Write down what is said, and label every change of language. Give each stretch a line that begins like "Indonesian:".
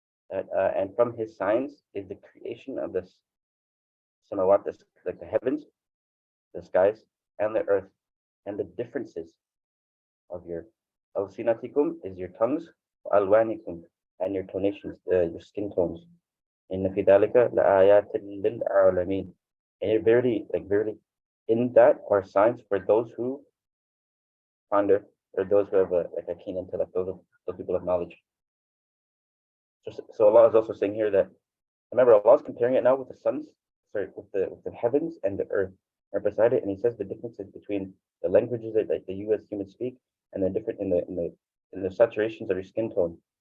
English: And from his signs is the creation of the samawat, like the heavens, the skies, and the earth, and the differences of your alsinatikum is your tongues, alwanikum, and your tonations, your skin tones.
Arabic: إن في ذلك لآيات للعالمين.
English: And it verily, in that are signs for those who ponder, or those who have a keen intellect, those people of knowledge. So Allah is also saying here that, remember, Allah is comparing it now with with the heavens and the earth are beside it, and He says the differences between the languages that you as humans speak and the different in the saturations of your skin tone.